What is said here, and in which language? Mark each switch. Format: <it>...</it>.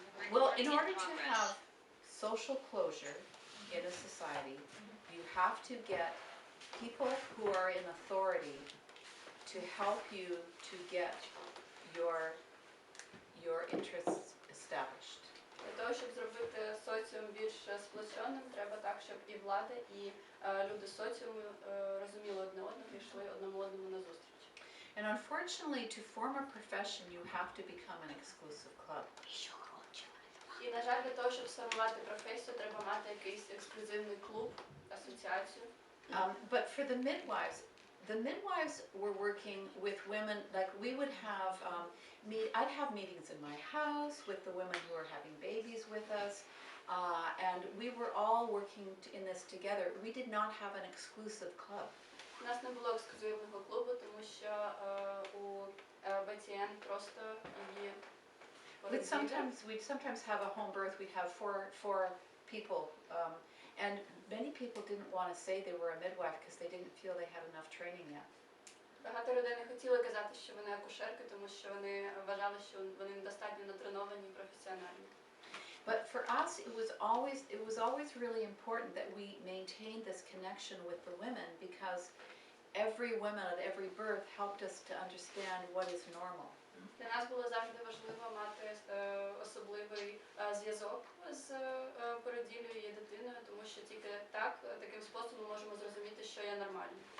<en>Well, in order to have social closure in a society, you have to get people who are in authority to help you to get your interests established.</en> <uk>Для того, щоб зробити соціум більш сплоченим, треба так, щоб і влада, і люди соціуму розуміли одне одного і йшли одному одному на зустріч.</uk> <en>And unfortunately, to form a profession, you have to become an exclusive club.</en> <uk>І, на жаль, для того, щоб сформувати професію, треба мати якийсь ексклюзивний клуб, асоціацію.</uk> <en>But for the midwives were working with women, like we would have, I'd have meetings in my house with the women who were having babies with us, and we were all working in this together. We did not have an exclusive club.</en> <uk>У нас не було ексклюзивного клубу, тому що у БТН просто її</uk> <en>We'd sometimes have a home birth. We'd have four people, and many people didn't want to say they were a midwife because they didn't feel they had enough training yet.</en> <uk>Багато людей не хотіли казати, що вони акушерки, тому що вони вважали, що вони недостатньо натреновані і професіональні.</uk> <en>But for us, it was always really important that we maintained this connection with the women because every woman at every birth helped us to understand what is normal.</en> <uk>Для нас було завжди важливо мати особливий зв'язок з породіллю і дитиною, тому що тільки таким способом можемо зрозуміти, що є нормально.</uk>